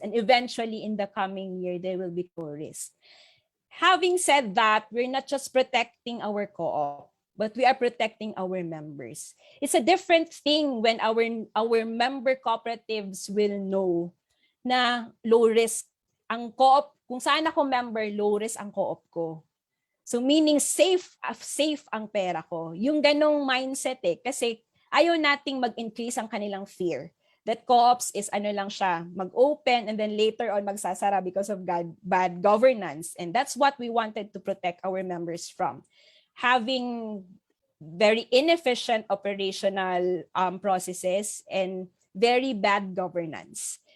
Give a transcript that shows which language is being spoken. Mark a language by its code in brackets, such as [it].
[en] And eventually in the coming year, they will be low risk. Having said that, we're not just protecting our co-op, but we are protecting our members. It's a different thing when our member cooperatives will know [tl] na low risk ang co-op. Kung saan ako member, low risk ang co-op ko. So meaning safe ang pera ko. Yung ganong mindset kasi ayaw nating mag-increase ang kanilang fear. [en] That co-ops is [tl] lang siya, mag-open [en] and then later on magsasara because of bad governance. And that's what we wanted to protect our members from. Having very inefficient operational processes and very bad governance.